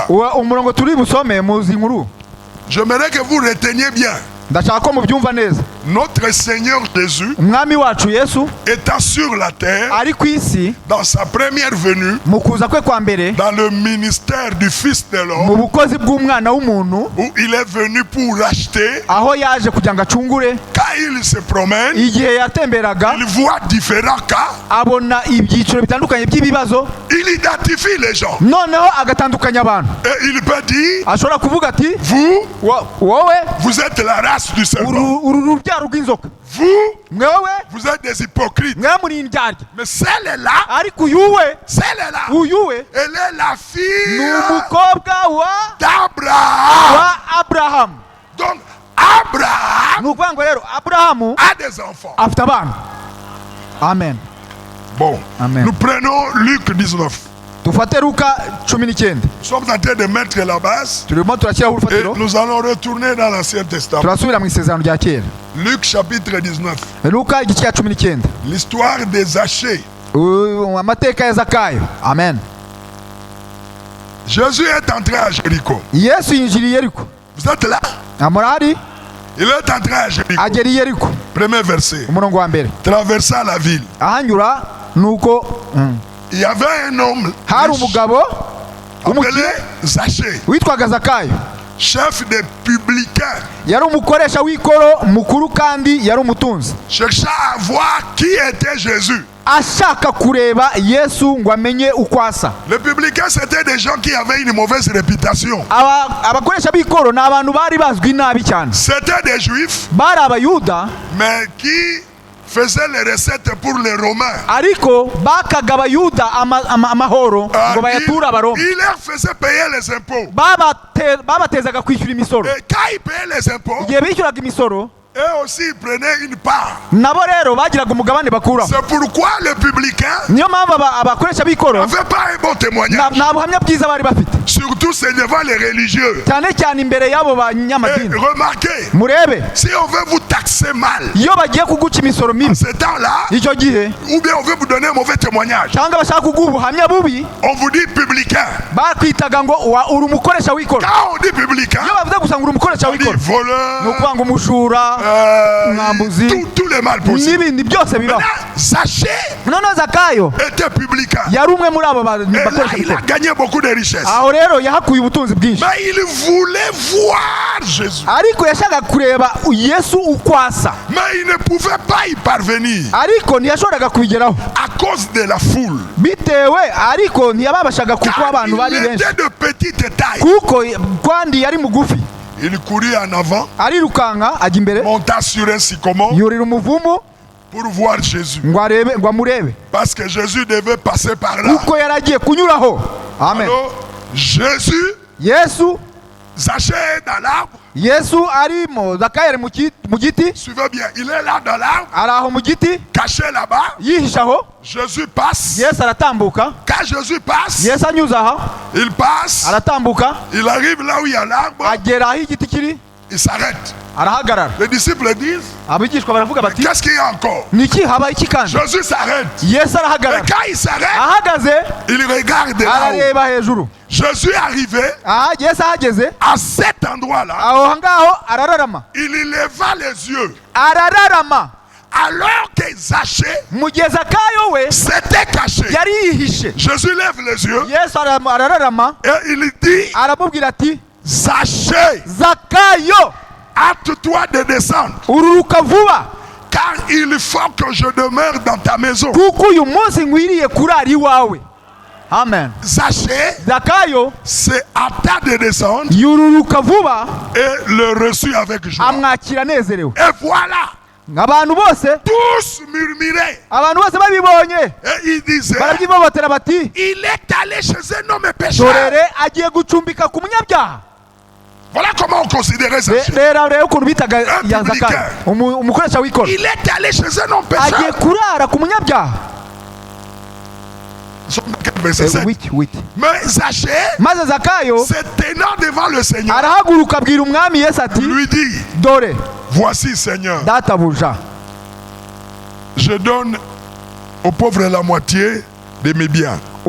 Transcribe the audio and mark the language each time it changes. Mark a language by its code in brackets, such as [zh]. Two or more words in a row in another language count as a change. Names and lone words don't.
[rw] umurongo turi busome muzi inkuru. [fr] J'aimerais que vous reteniez bien. [rw] Ndashaka ko mubyumva neza. [fr] Notre Seigneur Jésus, [rw] umwami wacu Yesu [fr] étant sur la terre, [rw] ari ku isi [fr] dans sa première venue, [rw] mu kuza kwe kwa mbere, [fr] dans le ministère du Fils de [rw] mu [fr] l'homme, [rw] bukozi bw'umwana w'umuntu, [fr] où il est venu pour racheter, [rw] aho yaje kugira ngo acungure. [fr] quand il se promène, [rw] Igihe yatemberaga [fr] il voit différents cas, [rw] abona ibyiciro bitandukanye by'ibibazo, [fr] il identifie les gens. [rw] noneho agatandukanya abantu. [fr] Et il peut dire, [rw] ashobora kuvuga ati [fr] vous, [rw] wowe [fr] vous êtes la race du serpent. [rw] uru rubyaro rw'inzoka, [fr] Vous, [rw] mwewe [fr] vous êtes des hypocrites. [rw] mwe muri indyarya. [fr] Mais celle-là, [rw] ariko uyuwe [fr] celle-là, [rw] uyuwe [fr] elle est la [rw] ni [fr] fille [rw] umukobwa wa [fr] d'Abraham. [rw] Aburahamu. [fr] Donc, Abraham [rw] ni ukuvuga ngo rero Aburahamu [fr] a des enfants. [rw] afite abana. Amen. [fr] Bon, Amen. nous prenons Luc 19. [rw] dufate Luka 19. [fr] Nous sommes en train de mettre la base [rw] turimo turashyiraho [fr] et [rw] urufatiro, [fr] nous allons retourner dans l'Ancien Testament. [rw] turasubira mu isezerano rya kera. [fr] Luc chapitre 19. [rw] Luka igice cya 19. [fr] L'histoire des Zachée. [rw] amateka ya Zakayo. Amen. [fr] Jésus est entré à Jéricho. [rw] Yesu yinjiriye Yeriko. [fr] Vous êtes là? [rw] amurahari [fr] Il est entré à Jéricho. [rw] agera i Yeriko. [fr] Premier verset. [rw] umurongo wa mbere. [fr] Traversant la ville. [rw] ahanyura nuko [fr] Il y avait un homme [rw] hari [fr] riche [rw] umugabo [fr] appelé Zachée, [rw] witwaga Zakayo. [fr] chef des publicains, [rw] yari umukoresha w'ikoro mukuru kandi yari umutunzi. [fr] cherchant à voir qui était Jésus. [rw] ashaka kureba Yesu ngo amenye uko asa. [fr] Les publicains, c'était des gens qui avaient une mauvaise réputation. [rw] abakoresha b'ikoro ni abantu bari bazwi nabi cyane. [fr] C'était des juifs, [rw] bari abayuda [fr] mais qui faisaient les recettes pour les Romains. [rw] ariko bakaga abayuda amahoro ngo bayature abaroma. [fr] Il leur faisait payer les impôts. [rw] babatezaga kwishyura imisoro. [fr] Et quand ils payaient les impôts, [rw] igihe bishyuraga imisoro, [fr] eux aussi ils prenaient une part. [rw] nabo rero bagiraga umugabane bakuraho. [fr] C'est pourquoi les publicains [rw] niyo mpamvu abakoresha b'ikoro [fr] n'avaient pas un bon témoignage. [rw] nta buhamya bwiza bari bafite, [fr] Surtout c'est devant les religieux. [rw] cyane cyane imbere y'abo [fr] Et [rw] banyamadini. [fr] remarquez, [rw] murebe, [fr] si on veut vous taxer mal, [rw] iyo bagiye kuguca imisoro mibi [fr] ce temps-là, [rw] icyo gihe, [fr] ou bien on veut vous donner un mauvais témoignage, [rw] cyangwa bashaka kuguha ubuhamya bubi, [fr] on vous dit publicain. [rw] bakwitaga ngo uri umukoresha w'ikoro. [fr] Quand on dit publicain, [rw] iyo bavuze gusa ngo uri umukoresha [fr] on dit [rw] w'ikoro, ni [fr] voleur, [rw] ukuvuga ngo umujura, mwambuzi, [fr] tous les mal possibles. [rw] n'ibindi byose bibaho. Zachée noneho Zakayo [fr] était publicain. [rw] yari umwe muri abo [fr] Et là, [rw] bakoresha [fr] il a [rw] b'ikoro. [fr] gagné beaucoup de richesses. [rw] aho rero yahakuye ubutunzi bwinshi, [fr] Mais il voulait voir Jésus. [rw] ariko yashakaga kureba Yesu uko asa, [fr] Mais il ne pouvait pas y parvenir [rw] ariko ntiyashoboraga kubigeraho [fr] à cause de la foule. [rw] bitewe, ariko ntiyababashaga kuko [fr] Car [rw] abantu bari [fr] il [rw] benshi, [fr] était de petite taille. [rw] kuko kandi yari mugufi. [fr] Il courait en avant, [rw] arirukanka ajya imbere, [fr] monta sur un sycomore [rw] yurira umuvumu [fr] pour voir Jésus. [rw] ngo amurebe, [fr] Parce que Jésus devait passer par là. [rw] kuko yari agiye kunyuraho. Amen. [fr] Alors, Jésus, [rw] Yesu [fr] Zachée est dans l'arbre. [rw] Yesu arimo, Zakayo ari mu giti, [fr] Suivez bien, il est là dans l'arbre, [rw] ari aho mu giti [fr] caché là-bas. [rw] yihishe aho. [fr] Jésus passe. [rw] Yesu aratambuka, [fr] Quand Jésus passe, [rw] Yesu anyuze aha, [fr] il passe. [rw] aratambuka [fr] Il arrive là où il y a l'arbre. [rw] agera aho igiti kiri, [fr] Il s'arrête. [rw] arahagarara. [fr] Les disciples disent, [rw] abigishwa baravuga bati, [fr] qu'est-ce qu'il y a encore? [rw] niki habaye iki kandi? [fr] Jésus s'arrête. [rw] Yesu [fr] Et [rw] arahagarara, [fr] quand il s'arrête, [rw] ahagaze [fr] il regarde là-haut. [rw] arareba hejuru. [fr] Jésus est arrivé [rw] Yesu ahageze [fr] à cet endroit-là. [rw] aho ngaho arararama, [fr] Il leva les yeux. [rw] arararama. [fr] Alors que Zachée [rw] mu gihe Zakayo we [fr] s'était caché. [rw] yari yihishe, [fr] Jésus lève les yeux [rw] Yesu arararama, [fr] et il dit, [rw] aramubwira ati, Zachée, Zakayo, [fr] hâte-toi de descendre. [rw] ururuka vuba, [fr] Car il faut que je demeure dans ta maison. [rw] kuko uyu munsi nkwiriye kurara iwawe. Amen. Zachée Zakayo [fr] s'est hâta de descendre [rw] yururuka vuba, [fr] et le reçut avec joie. [rw] amwakira anezerewe. [fr] Et voilà, [rw] abantu bose [fr] tous murmuraient. [rw] abantu bose babibonye [fr] Et ils disaient, [rw] barabyibobotera bati, [fr] il est allé chez un homme pécheur. [rw] dorere agiye gucumbika ku munyabyaha. [fr] Voilà comment on considérait Zachée. [rw] rero ukuntu bitaga ya publicain. Zakayo, umukoresha w'ikoro, [fr] Il est allé chez un homme [rw] agiye [fr] pécheur. [rw] kurara ku munyabyaha. [fr] Verset 7. [rw] witi [fr] Mais Zachée, [rw] maze Zakayo [fr] se tenant devant le Seigneur, [rw] arahaguruka abwira umwami Yesu ati, [fr] lui dit, [rw] dore [fr] voici Seigneur, [rw] databuja, [fr] je donne aux pauvres la moitié de mes biens.